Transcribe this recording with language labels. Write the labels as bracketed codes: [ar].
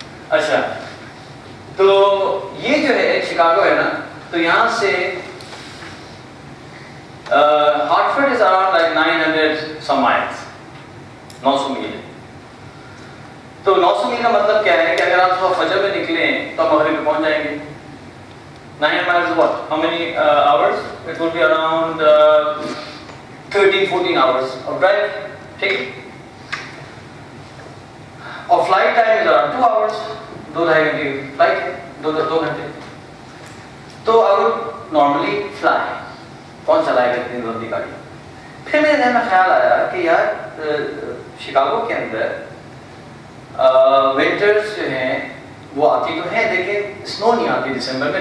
[ur] اچھا تو یہ جو ہے شکاگو ہے نا، تو یہاں سے ہارٹفورڈ [en] is around like 900 some miles، [ur] 900 میل. تو 900 میل کا مطلب کیا ہے کہ اگر آپ صبح فجر میں نکلیں تو آپ مغرب میں پہنچ جائیں گے. [en] 900 miles what? How many hours? It will be around 13-14 hours of drive. [ur] ٹھیک. اور flight time [en] is around 2 hours، [ur] 2-2.5 گھنٹے کی فلائٹ ہے، 2 گھنٹے. تو اگر نارملی فلائی کون چلائے گا اتنی لمبی گاڑی؟ پھر میرے ذہن میں خیال آیا کہ یار شکاگو کے اندر ونٹرز جو ہیں وہ آتی تو ہیں لیکن اسنو نہیں آتی دسمبر میں.